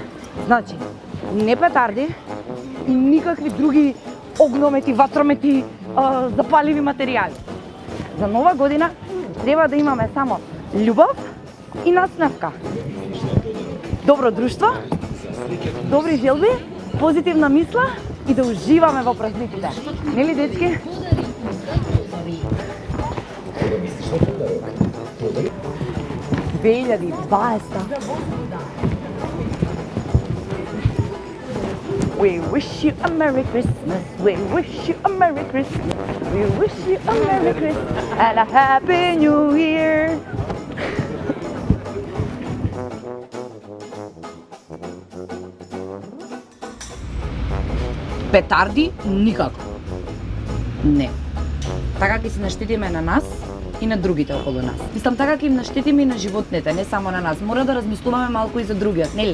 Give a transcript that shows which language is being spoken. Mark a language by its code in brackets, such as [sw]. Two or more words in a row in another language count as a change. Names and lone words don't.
[mk] Значи, не петарди и никакви други огномети, ватромети, запаливи материјали. За нова година треба да имаме само љубов и насмевка. Добро друштво, добри желби, позитивна мисла и да уживаме во празниците. Нели, дечки? [en] We wish you a Merry Christmas, we wish you a Merry Christmas, we wish you a Merry Christmas and a Happy New Year. [mk] Петарди никако. Не. Така ќе се наштетиме на нас и на другите околу нас. Мислам, така ќе им наштетиме и на животните, не само на нас. Мора да размислуваме малку и за другиот, нели?